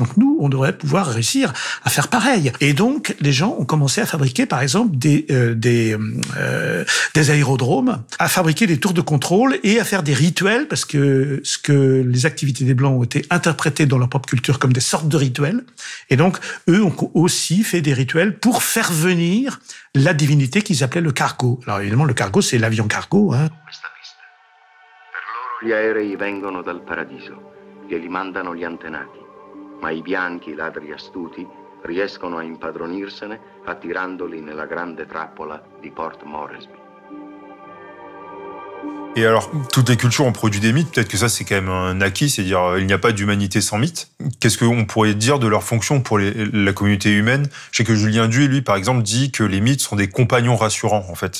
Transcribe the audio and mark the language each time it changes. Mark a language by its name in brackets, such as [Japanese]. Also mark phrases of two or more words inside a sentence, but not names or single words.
[French] Donc, nous, on devrait pouvoir réussir à faire pareil. Et donc, les gens ont commencé à fabriquer, par exemple, des aérodromes, à fabriquer des tours de contrôle et à faire des rituels, parce que les activités des Blancs ont été interprétées dans leur propre culture comme des sortes de rituels. Et donc, eux ont aussi fait des rituels pour faire venir la divinité qu'ils appelaient le cargo. Alors évidemment, le cargo, c'est l'avion cargo. [Italian] Gli aerei vengono dal paradiso, che li mandano gli antenati, ma i bianchi ladri astuti riescono a impadronirsene attirandoli nella grande trappola di Port Moresby. [French] Et alors, toutes les cultures ont produit des mythes, peut-être que ça c'est quand même un acquis, c'est-à-dire il n'y a pas d'humanité sans mythe. Qu'est-ce qu'on pourrait dire de leur fonction pour la communauté humaine ? Je sais que Julien Duy, lui, par exemple, dit que les mythes sont des compagnons rassurants, en fait.